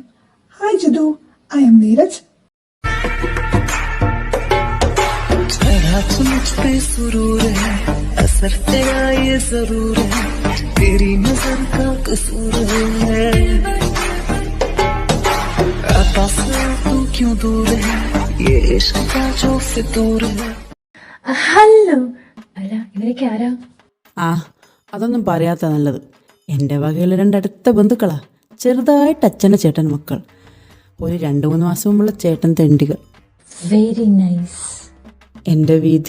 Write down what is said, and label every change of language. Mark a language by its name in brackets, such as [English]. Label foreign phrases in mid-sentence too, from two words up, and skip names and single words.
[English] Hi Jithu, I am Neeraj. [Hindi] मुझ पे सुरूर है, असर तेरा ये जरूर है, तेरी नजर का कसूर है, आता से तू क्यों दूर है, ये इश्क का जो फितूर है. [Malayalam] ഹലോ. അല്ല, ഇവരൊക്കെ ആരാ? ആ അതൊന്നും പറയാത്ത നല്ലത്. എൻ്റെ വകയിലെ രണ്ടടുത്ത ബന്ധുക്കളാ. ചെറുതായിട്ട് അച്ഛൻ്റെ ചേട്ടൻ മക്കൾ. ഒരു 2-3 മാസം മുമ്പുള്ള ചേട്ടൻ തെണ്ടികൾ. [English] very nice. [Malayalam] എൻ്റെ വീതി.